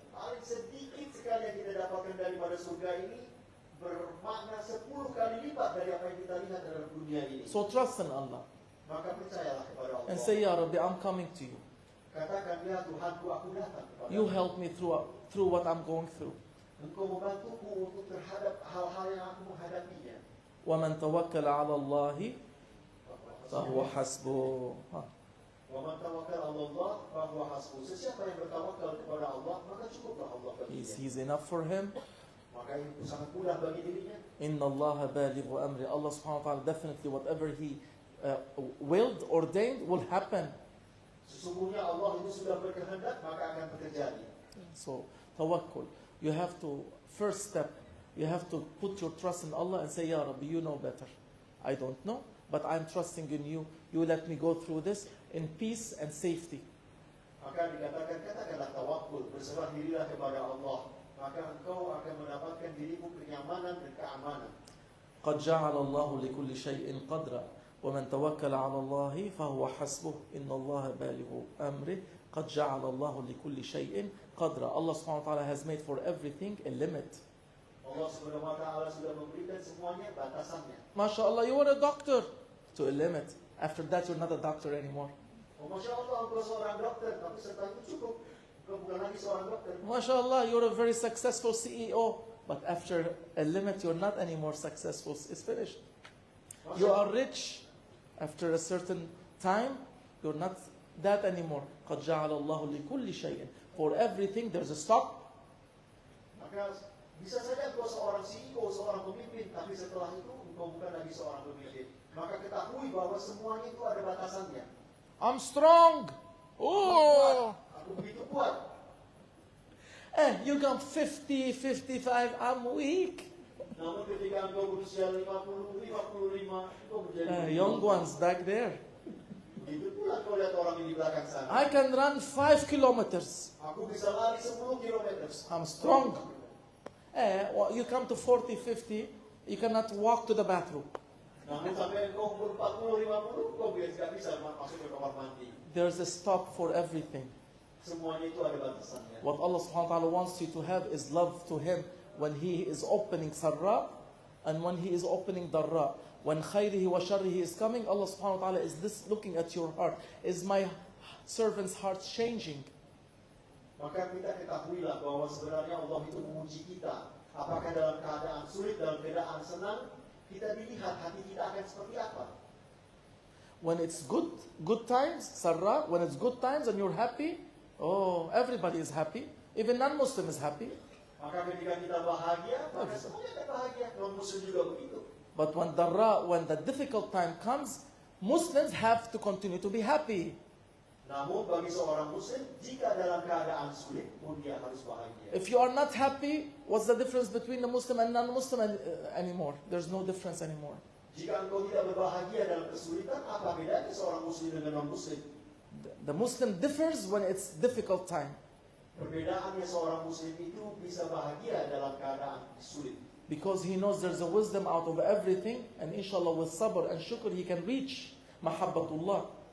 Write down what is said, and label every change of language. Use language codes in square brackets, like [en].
[id] Paling sedikit sekali yang kita dapatkan daripada surga ini bermakna 10 kali lipat dari apa yang kita lihat dalam dunia ini. [en] So trust in Allah [id] Maka percayalah kepada Allah. [en] and say, Ya Rabbi, I'm coming to you. [id] Katakan, ya Tuhanku, aku datang kepada [en] You help me through what I'm going through. [id] Engkau membantuku untuk terhadap hal-hal yang aku menghadapinya. [ar] وَمَنْ تَوَكَّلَ عَلَى اللَّهِ فَهُوَ حَسْبُهُ. وَمَنْ تَوَكَّلَ عَلَى اللَّهِ فَهُوَ حَسْبُهُ. [id] Sesiapa yang bertawakal kepada Allah, maka cukuplah Allah baginya. [en] He's enough for him. [id] Maka itu sangat mudah bagi dirinya. [ar] إِنَّ اللَّهَ بَالِغُ أَمْرِ. [en] Allah subhanahu wa ta'ala definitely whatever He willed, ordained will happen. [id] Sesungguhnya Allah itu sudah berkehendak, maka akan terjadi. [en] So tawakkul. You have to, first step, you have to put your trust in Allah and say, Ya Rabbi, you know better. I don't know, but I'm trusting in you. You let me go through this in peace and safety. [id] Maka katakanlah tawakkul, berserah dirilah kepada Allah. Maka engkau akan mendapatkan dirimu kenyamanan dan keamanan. [ar] قد جعل الله لكل شيء قدرا ومن توكل على الله فهو حسبه إن الله بالغ أمره قد جعل الله لكل شيء قدرا. [en] Allah subhanahu wa ta'ala has made for everything a limit. [id] Allah subhanahu wa ta'ala sudah memberikan semuanya batasannya. [en] MashaAllah, you were a doctor to a limit. After that, you're not a doctor anymore. [id] Oh, Masya Allah, engkau seorang dokter, tapi setelah itu cukup. Engkau bukan lagi seorang dokter. [en] MashaAllah, you're a very successful CEO. But after a limit, you're not anymore successful. It's finished. You are rich. After a certain time, you're not that anymore. [ar] قَدْ جَعَلَ اللَّهُ لِكُلِّ شَيْءٍ. [en] For everything, there's a stop. [id] Maka bisa saja engkau seorang CEO, seorang pemimpin, tapi setelah itu engkau bukan lagi seorang pemimpin. Maka ketahui bahwa semuanya itu ada batasannya. [en] I'm strong. Oh. [id] Aku begitu kuat. [en] You got 50, 55, I'm weak. [id] Namun ketika engkau berusia 50, 55, engkau menjadi [en] Young ones back there. [id] begitu pula engkau lihat orang di belakang sana. [en] I can run 5 kilometers. [id] Aku bisa lari 10 km. [en] I'm strong. You come to 40, 50, you cannot walk to the bathroom. [id] Namun sampai engkau umur 40, 50, engkau tidak bisa masuk ke kamar mandi. [en] There's a stop for everything. [id] Semuanya itu ada batasannya. [en] What Allah subhanahu wa ta'ala wants you to have is love to Him when He is opening sarra. And when he is opening darra, when [ar] khayrihi wa sharrihi [en] is coming, Allah subhanahu wa ta'ala is this looking at your heart. Is my servant's heart changing? [id] Maka kita ketahuilah bahwa sebenarnya Allah itu menguji kita. Apakah dalam keadaan sulit, dalam keadaan senang, kita dilihat hati kita akan seperti apa. [en] When it's good times, sarra, when it's good times and you're happy, oh, everybody is happy. Even non-Muslim is happy. [id] Maka ketika kita bahagia, maka semuanya akan bahagia. Non-Muslim juga begitu. [en] But when darra, when the difficult time comes, Muslims have to continue to be happy. [id] Namun bagi seorang Muslim, jika dalam keadaan sulit pun dia harus bahagia. [en] If you are not happy, what's the difference between the Muslim and non-Muslim anymore? There's no difference anymore. [id] Jika engkau tidak berbahagia dalam kesulitan, apa bedanya seorang Muslim dengan non-Muslim? [en] The Muslim differs when it's difficult time. [id] Perbedaannya seorang Muslim itu bisa bahagia dalam keadaan sulit. [en] Because he knows there's a wisdom out of everything, and inshallah with sabr and shukr he can reach mahabbatullah.